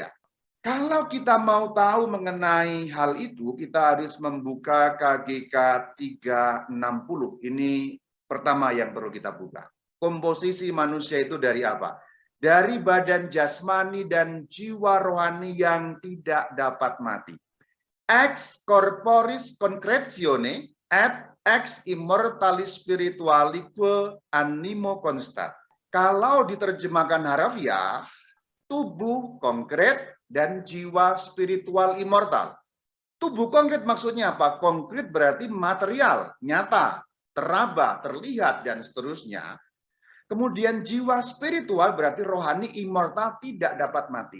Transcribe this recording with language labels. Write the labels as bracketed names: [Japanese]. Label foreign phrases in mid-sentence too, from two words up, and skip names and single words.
[Indonesian] Kalau kita mau tahu mengenai hal itu, kita harus membuka KGK 360. Ini pertama yang perlu kita buka. Komposisi manusia itu dari apa? Dari badan jasmani dan jiwa rohani yang tidak dapat mati. [Latin] Ex corporis concretione et ex immortalis spiritualique animo constat. [Indonesian] Kalau diterjemahkan harafiah, tubuh konkret dan jiwa spiritual immortal. Tubuh konkret maksudnya apa? Konkret berarti material, nyata, teraba, terlihat, dan seterusnya. Kemudian jiwa spiritual berarti rohani immortal, tidak dapat mati.